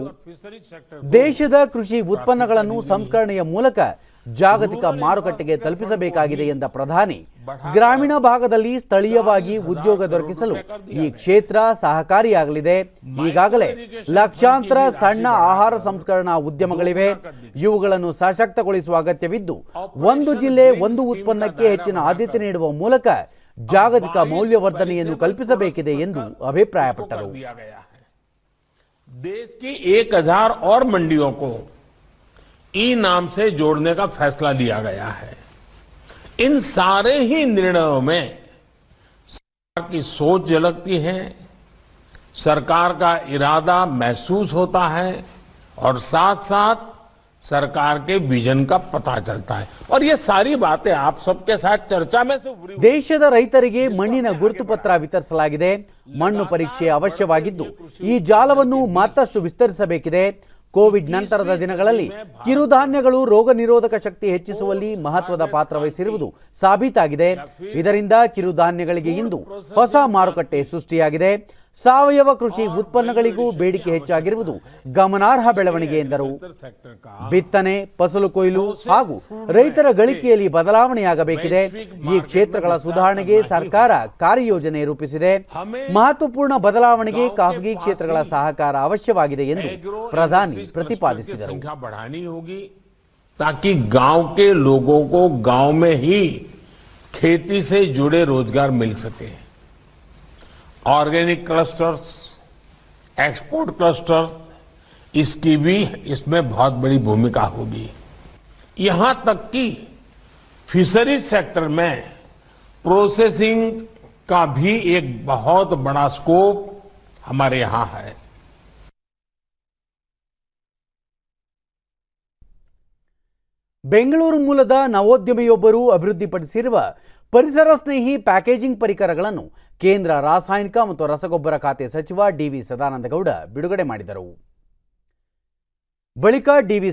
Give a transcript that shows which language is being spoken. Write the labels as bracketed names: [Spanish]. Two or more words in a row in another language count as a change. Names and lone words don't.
[Kannada] ದೇಶದ ಕೃಷಿ ಉತ್ಪನ್ನಗಳನ್ನು ಸಂಸ್ಕರಣೆಯ ಮೂಲಕ ಜಾಗತಿಕ ಮಾರುಕಟ್ಟೆಗೆ ತಲುಪಿಸಬೇಕಾಗಿದೆ ಎಂದ ಪ್ರಧಾನಿ, ಗ್ರಾಮೀಣ ಭಾಗದಲ್ಲಿ ಸ್ಥಳೀಯವಾಗಿ ಉದ್ಯೋಗ ದೊರಕಿಸಲು ಈ ಕ್ಷೇತ್ರ ಸಹಕಾರಿಯಾಗಲಿದೆ. ಈಗಾಗಲೇ ಲಕ್ಷಾಂತರ ಸಣ್ಣ ಆಹಾರ ಸಂಸ್ಕರಣಾ ಉದ್ಯಮಗಳಿವೆ. ಇವುಗಳನ್ನು ಸಶಕ್ತಗೊಳಿಸುವ ಅಗತ್ಯವಿದ್ದು, ಒಂದು ಜಿಲ್ಲೆ ಒಂದು ಉತ್ಪನ್ನಕ್ಕೆ ಹೆಚ್ಚಿನ ಆದ್ಯತೆ ನೀಡುವ ಮೂಲಕ ಜಾಗತಿಕ ಮೌಲ್ಯವರ್ಧನೆಯನ್ನು ಕಲ್ಪಿಸಬೇಕಿದೆ ಎಂದು ಅಭಿಪ್ರಾಯಪಟ್ಟರು. [Hindi] देश की 1000 और मंडियों को ई नाम से जोड़ने का फैसला लिया गया है. इन सारे ही निर्णयों में सरकार की सोच झलकती है, सरकार का इरादा महसूस होता है और साथ साथ सरकार के विजन का पता चलता है. और ये सारी बातें आप सबके साथ चर्चा में से उभरी. [Kannada] ದೇಶದ ರೈತರಿಗೆ ಮಣ್ಣಿನ ಗುರುತು ಪತ್ರ ವಿತರಿಸಲಾಗಿದೆ. ಮಣ್ಣು ಪರೀಕ್ಷೆ ಅವಶ್ಯವಾಗಿದ್ದು ಈ ಜಾಲವನ್ನು ಮತ್ತಷ್ಟು ವಿಸ್ತರಿಸಬೇಕಿದೆ. ಕೋವಿಡ್ ನಂತರದ ದಿನಗಳಲ್ಲಿ ಕಿರುಧಾನ್ಯಗಳು ರೋಗ ನಿರೋಧಕ ಶಕ್ತಿ ಹೆಚ್ಚಿಸುವಲ್ಲಿ ಮಹತ್ವದ ಪಾತ್ರ ವಹಿಸಿರುವುದು ಸಾಬೀತಾಗಿದೆ. ಇದರಿಂದ ಕಿರುಧಾನ್ಯಗಳಿಗೆ ಇಂದು ಹೊಸ ಮಾರುಕಟ್ಟೆ ಸೃಷ್ಟಿಯಾಗಿದೆ. ಸಾವಯವ ಕೃಷಿ ಉತ್ಪನ್ನಗಳಿಗೂ ಬೇಡಿಕೆ ಹೆಚ್ಚಾಗಿರುವುದು ಗಮನಾರ್ಹ ಬೆಳವಣಿಗೆ ಎಂದರು. ಬಿತ್ತನೆ, ಫಸಲು ಕೊಯ್ಲು ಹಾಗೂ ರೈತರ ಗಳಿಕೆಯಲ್ಲಿ ಬದಲಾವಣೆಯಾಗಬೇಕಿದೆ. ಈ ಕ್ಷೇತ್ರಗಳ ಸುಧಾರಣೆಗೆ ಸರ್ಕಾರ ಕಾರ್ಯಯೋಜನೆ ರೂಪಿಸಿದೆ. ಮಹತ್ವಪೂರ್ಣ ಬದಲಾವಣೆಗೆ ಖಾಸಗಿ ಕ್ಷೇತ್ರಗಳ ಸಹಕಾರ ಅವಶ್ಯವಾಗಿದೆ ಎಂದು ಪ್ರಧಾನಿ ಪ್ರತಿಪಾದಿಸಿದರು. [Hindi] ताकि गांव के लोगों को गांव में ही खेती से जुड़े रोजगार मिल सके. [English] organic clusters, export clusters, [Hindi] इसकी भी इसमें बहुत बड़ी भूमिका होगी. यहां तक कि [English] fisheries sector [Hindi] में प्रोसेसिंग का भी एक बहुत बड़ा स्कोप हमारे यहां है. [Kannada] ಬೆಂಗಳೂರು ಮೂಲದ ನವೋದ್ಯಮಿಯೊಬ್ಬರು ಅಭಿವೃದ್ಧಿಪಡಿಸಿರುವ ಪರಿಸರ ಸ್ನೇಹಿ ಪ್ಯಾಕೇಜಿಂಗ್ ಪರಿಕರಗಳನ್ನು ಕೇಂದ್ರ ರಾಸಾಯನಿಕ ಮತ್ತು ರಸಗೊಬ್ಬರ ಖಾತೆ ಸಚಿವ ಡಿ.ವಿ. ಸದಾನಂದಗೌಡ ಬಿಡುಗಡೆ ಮಾಡಿದರು. ಬಳಿಕ ಡಿ.ವಿ.